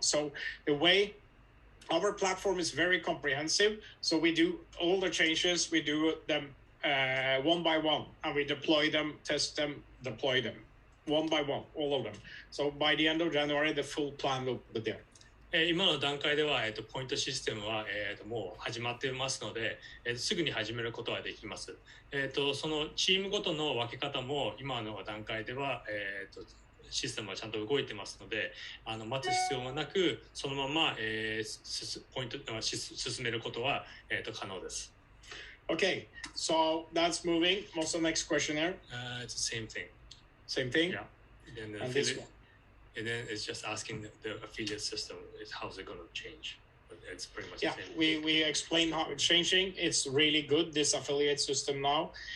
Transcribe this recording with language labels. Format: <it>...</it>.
<en>So the way. Our platform is very comprehensive, so we do all the changes, we do them one by one, and we deploy them, test them, deploy them, one by one, all of them. So by the end of January, the full plan will be there.</en> <ja>今の段階では、ポイントシステムは、もう始まっていますので、すぐに始めることはできます。そのチームごとの分け方も今の段階では、システムはちゃんと動いてますので、待つ必要がなく、そのまま、ポイント進めることは、可能です。</ja> <en>Okay, so that's moving. What's the next question there? It's the same thing. Same thing? Yeah. And this one? And then it's just asking the affiliate system is how's it going to change. But it's pretty much the same. We explained how it's changing. It's really good, this affiliate system now.</en>